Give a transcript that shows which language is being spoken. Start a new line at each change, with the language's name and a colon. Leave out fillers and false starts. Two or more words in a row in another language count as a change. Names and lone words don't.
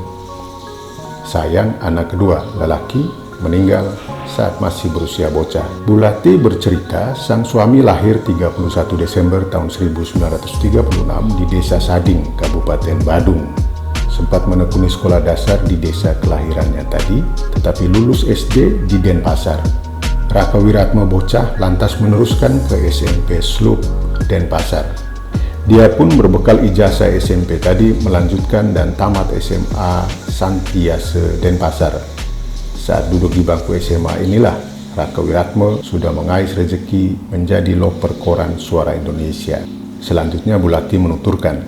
Indonesian: Sayang anak kedua, lelaki, meninggal saat masih berusia bocah. Bu Lati bercerita sang suami lahir 31 Desember tahun 1936 di Desa Sading, Kabupaten Badung. Sempat menekuni sekolah dasar di desa kelahirannya tadi, tetapi lulus SD di Denpasar. Raka Wiratma bocah lantas meneruskan ke SMP Slup, Denpasar. Dia pun berbekal ijazah SMP tadi melanjutkan dan tamat SMA Santiase Denpasar. Saat duduk di bangku SMA inilah Raka Wiratma sudah mengais rezeki menjadi loper koran Suara Indonesia. Selanjutnya Bu Lati menuturkan,